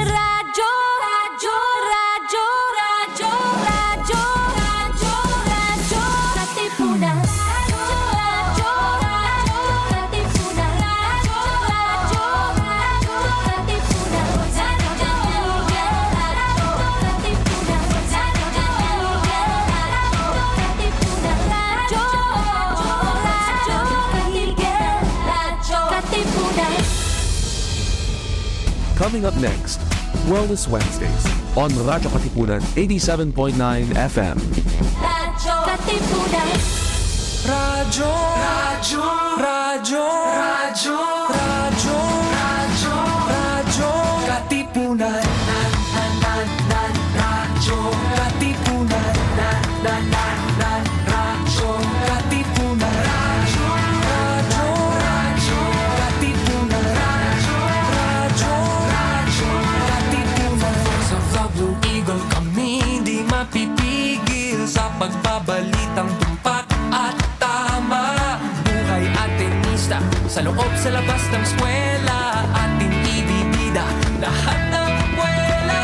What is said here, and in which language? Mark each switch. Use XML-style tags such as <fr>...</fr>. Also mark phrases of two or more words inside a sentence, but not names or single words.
<tl>Radyo, radyo, radyo, radyo, radyo, radyo, radyo, Katipunan. Radyo, radyo, Katipunan. Radyo, radyo, radyo, Katipunan. Radyo, Katipunan.</tl> <en>Coming up next, Wellness Wednesdays on Radyo Katipunan 87.9 FM.</en> <tl>Radyo Katipunan. Radyo, radyo, radyo, radyo, radyo, radyo, radyo, Katipunan. Radyo Katipunan. Radyo Katipunan. Radyo, radyo, radyo, Katipunan. Radyo, radyo, Katipunan. Sa Blue Eagle kami di mapipigil sa pagbabalitang tumpak at tama. Buhay at tenista sa loob sa labas ng eskwela, ating ibibida lahat ng kwela.</tl>